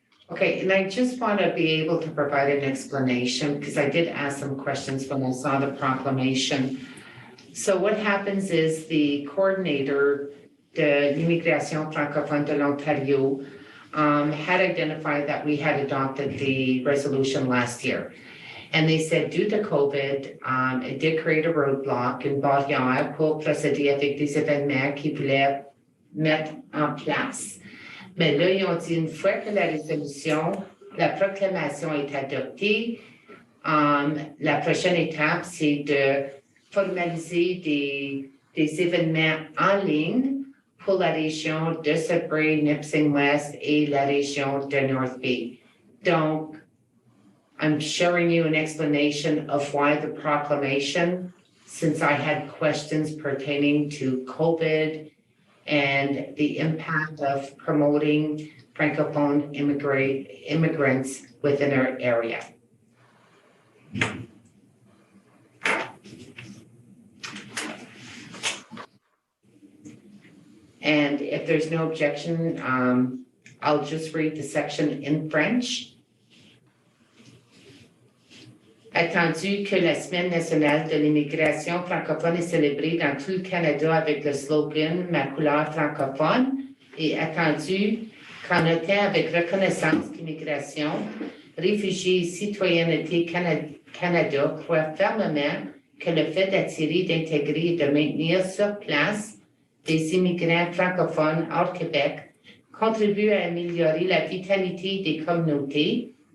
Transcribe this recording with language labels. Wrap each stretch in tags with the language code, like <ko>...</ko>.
<en>Okay, and I just want to be able to provide an explanation because I did ask some questions when I saw the proclamation. So what happens is the coordinator, de l'Immigration Francophone de l'Ontario, had identified that we had adopted the resolution last year. And they said due to COVID, it did create a roadblock,</en> <fr>une barrière pour procéder avec des événements qu'ils voulaient mettre en place. Mais là, ils ont dit une fois que la résolution, la proclamation est adoptée, la prochaine étape, c'est de formaliser des événements en ligne pour la région de Sudbury, Nipissing-West et la région de North Bay.</fr> <en>Donc, I'm showing you an explanation of why the proclamation, since I had questions pertaining to COVID and the impact of promoting Francophone immigrants within our area. And if there's no objection, I'll just read the section in French.</en> <fr>Attendu que la Semaine nationale de l'immigration francophone est célébrée dans tout le Canada avec le slogan « Ma couleur francophone » et attendu qu'en notant avec reconnaissance qu'immigration, réfugiés et citoyenneté Canada croient fermement que le fait d'attirer, d'intégrer et de maintenir sur place des immigrants francophones hors Québec contribue à améliorer la vitalité des communautés</fr>